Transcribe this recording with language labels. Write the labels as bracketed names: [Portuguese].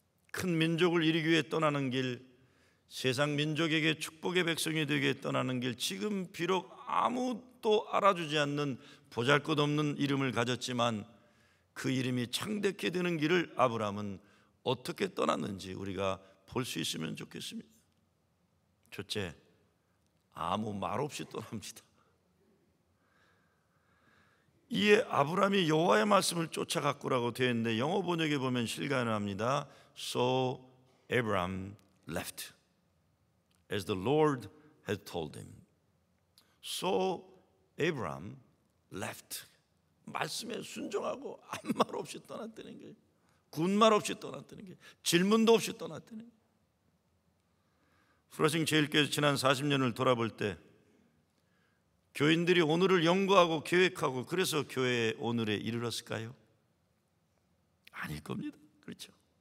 [Korean] 큰 민족을 이루기 위해 떠나는 길, 세상 민족에게 축복의 백성이 되기 위해 떠나는 길, 지금 비록 아무도 알아주지 않는 보잘것없는 이름을 가졌지만 그 이름이 창대케 되는 길을 아브라함은 어떻게 떠났는지 우리가 볼 수 있으면 좋겠습니다. 첫째, 아무 말 없이 떠납니다. 이에 아브라함이 여호와의 말씀을 쫓아갔구라고 되어 있는데, 영어 번역에 보면 실감을 합니다. [English] So Abraham left as the Lord had told him. So Abraham left. [Korean] 말씀에 순종하고 아무 말 없이 떠났다는 거예요. 군말 없이 떠났다는 거예요. 질문도 없이 떠났다는 거예요. 프로싱 제일교회에서 지난 40년을 돌아볼 때 교인들이 오늘을 연구하고 계획하고 그래서 교회의 오늘에 이르렀을까요? 아닐 겁니다. 그렇죠?